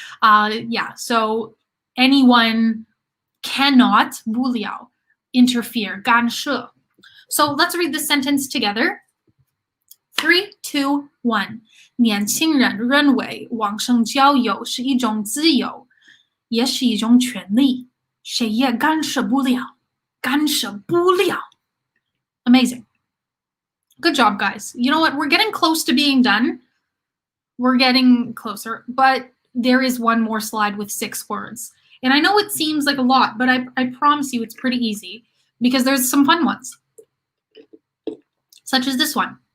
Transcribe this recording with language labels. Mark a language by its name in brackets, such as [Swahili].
[English] Yeah, so anyone cannot [Chinese] 不了 [English] interfere 干涉. So let's read this sentence together. 3, 2, 1. [Chinese] 年轻人认为网上交友是一种自由，也是一种权利，谁也干涉不了，干涉不了。 [English] Amazing. Good job, guys. You know what? We're getting close to being done. We're getting closer, but there is one more slide with 6 words. And I know it seems like a lot, but I promise you it's pretty easy because there's some fun ones, such as this one.